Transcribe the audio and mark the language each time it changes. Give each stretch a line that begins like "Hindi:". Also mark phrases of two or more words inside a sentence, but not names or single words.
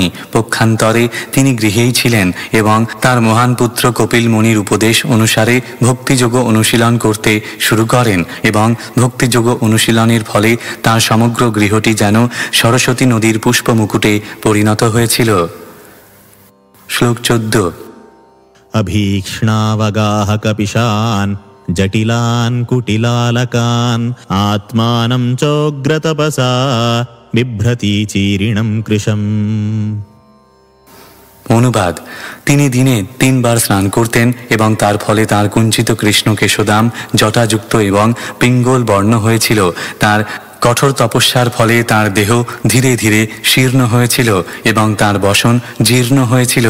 Bangla: পক্ষান্তরে তিনি গৃহেই ছিলেন এবং তার মহান পুত্র কপিল মুনির উপদেশ অনুসারে ভক্তিযোগ অনুশীলন করতে শুরু করেন এবং ভক্তিযোগ অনুশীলনের ফলে তার সমগ্র গৃহটি যেন সরস্বতী নদীর পুষ্পমুকুটে পরিণত হয়েছিল। শ্লোক 14।
Sanskrit: अभीक्ष्णावगाह कपिशान् जटिलान् कुटिलालकान् आत्मानं चोग्रतपसा बिभ्रति चीरिणं कृशम्।
Bangla: অনুবাদ: তিনি দিনে 3 বার স্নান করতেন এবং তার ফলে তার কুঞ্চিত কৃষ্ণ কেশদাম জটাযুক্ত এবং পিঙ্গল বর্ণ হয়েছিল। তার কঠোর তপস্যার ফলে তার দেহ ধীরে ধীরে শীর্ণ হয়েছিল এবং তার বসন জীর্ণ হয়েছিল।